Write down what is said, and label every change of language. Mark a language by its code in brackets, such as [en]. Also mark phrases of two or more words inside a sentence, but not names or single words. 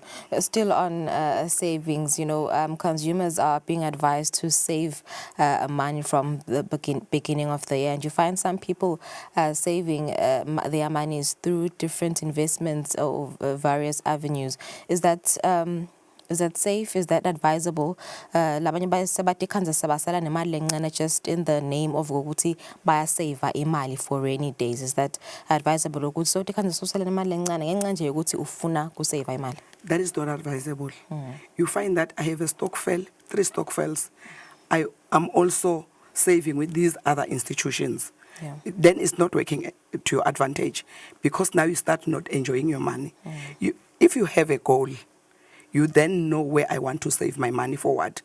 [en] Still on savings, consumers are being advised to save money from the beginning of the year, and you find some people saving their monies through different investments or various avenues. Is that safe? Is that advisable? [ss] Labanye bayasebatikhanza sabasala nemali lencane [en] just in the name of [ss] ukuthi bayasave imali [en] for rainy days. Is that advisable [ss] ukuthi so tikhanza sosala nemali lencane ngenxa nje ukuthi ufuna kusave imali? [en] That is not advisable. You find that I have a stokvel, 3 stokvels. I am also saving with these other institutions. then it's not working to your advantage, because now you start not enjoying your money. If you have a goal, you then know where I want to save my money for what.